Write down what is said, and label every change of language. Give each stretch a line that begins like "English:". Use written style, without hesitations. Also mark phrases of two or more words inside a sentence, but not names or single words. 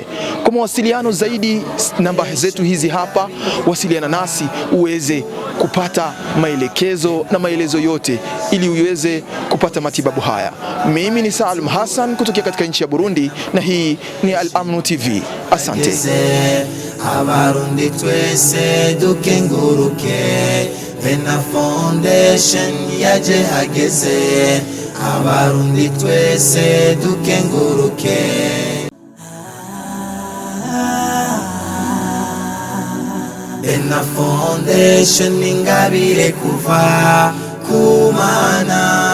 Swahili: Kwa mawasiliano zaidi, namba zetu hizi hapa, wasiliana nasi uweze kupata maelekezo na maelezo yote ili uweze kupata matibabu haya. Mimi ni Salum Hassan kutoka katika nchi ya Burundi, na hii ni Al-Amnu TV. Asante.
Rundi: Abarundi twese dukenguruke, Bena Foundation yaje hageze. Abarundi twese dukenguruke. Bena Foundation ingabire kuva kumana.